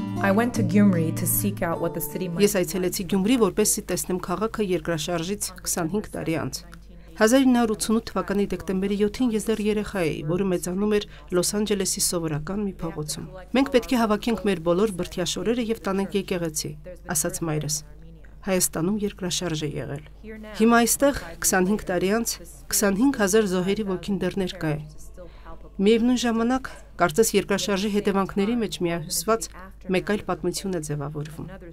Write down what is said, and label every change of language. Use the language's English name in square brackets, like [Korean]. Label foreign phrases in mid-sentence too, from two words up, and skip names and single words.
[English] I went to Gyumri to seek out what the city might. [Armenian] Ես այցելեցի Գյումրի, որպեսզի տեսնեմ քաղաքը երկրաշարժից 25 տարի անց։ 1988 թվականի դեկտեմբերի 7-ին ես դեռ երեխա էի, որը մեծանում էր Լոս Անջելեսի սովորական մի փողոցում։ Մենք պետք է հավաքենք մեր բոլոր բրդյաշորերը եւ տանենք եկեղեցի, ասաց մայրս։ Հայաստանում երկրաշարժ է եղել։ Հիմա այստեղ 25 տարի անց 25,000 զոհերի ոգին դեռ ներկա է։ Միևնույն ժամանակ, կարծես երկրաշարժի հետևանքների մեջ միահյուսված մեկ այլ պատմություն է ձևավորվում։